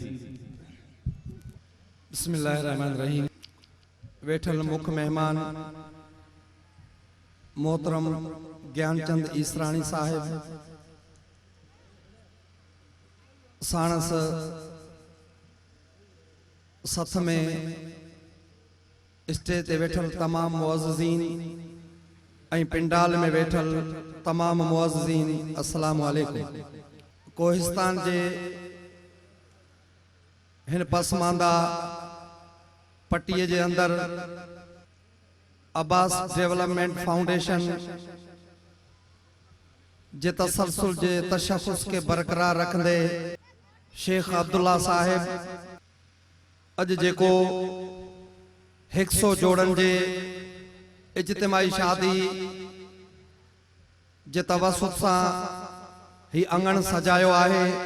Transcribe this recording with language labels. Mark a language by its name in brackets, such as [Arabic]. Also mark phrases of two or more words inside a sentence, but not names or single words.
[Sindhi] बिस्मिल्लाहिर्रहमानिर्रहीम। वेठल मुख्य मेहमान मोहतरम ज्ञानचंद ईसराणी साहिब, साणस सथ में स्टेज ते वेठल तमाम मुअज़्ज़िज़ीन ऐं पिंडाल में वेठल तमाम मुअज़्ज़िज़ीन, [Arabic] السلام عليكم. [Sindhi] कोहिस्तान जे हिन पसमांदा पट्टीअ जे अंदर अब्बास डेवलपमेंट फाउंडेशन जे तसलसल जे तशख़्ख़ुस के बरकरार रखंदे शेख अब्दुल्ला साहिब अज जेको 100 जोड़न जे इज्तिमाई शादी जे तवसुत सां ही अंगण सजायो आहे।